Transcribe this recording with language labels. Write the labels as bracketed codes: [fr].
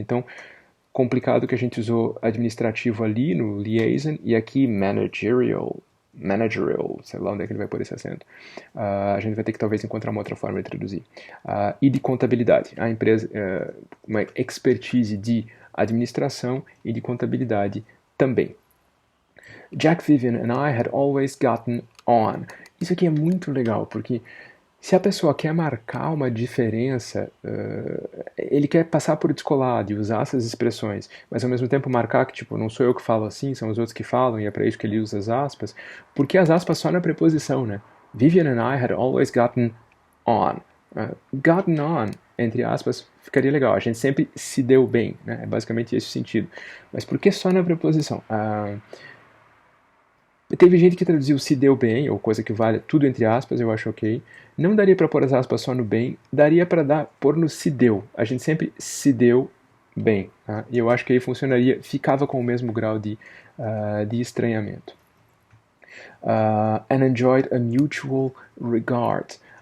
[pt] Então, complicado que a gente usou administrativo ali no liaison e aqui managerial, sei lá onde é que ele vai pôr esse acento. A gente vai ter que talvez encontrar uma outra forma de traduzir. E de contabilidade, a empresa, uma expertise de administração e de contabilidade também. [en] Jack, Vivian and I had always gotten on. [pt] Isso aqui é muito legal, porque se a pessoa quer marcar uma diferença, ele quer passar por descolado e usar essas expressões, mas ao mesmo tempo marcar que, tipo, não sou eu que falo assim, são os outros que falam, e é para isso que ele usa as aspas, porque as aspas só na preposição, né? [en] Vivian and I had always gotten on. Gotten on, [pt] entre aspas, ficaria legal. A gente sempre se deu bem, né? É basicamente esse o sentido. Mas por que só na preposição? Teve gente que traduziu se deu bem, ou coisa que vale tudo entre aspas, eu acho ok. Não daria para pôr as aspas só no bem, daria para pôr no se deu. A gente sempre se deu bem. Tá? E eu acho que aí funcionaria, ficava com o mesmo grau de estranhamento. [en] And enjoyed a mutual regard.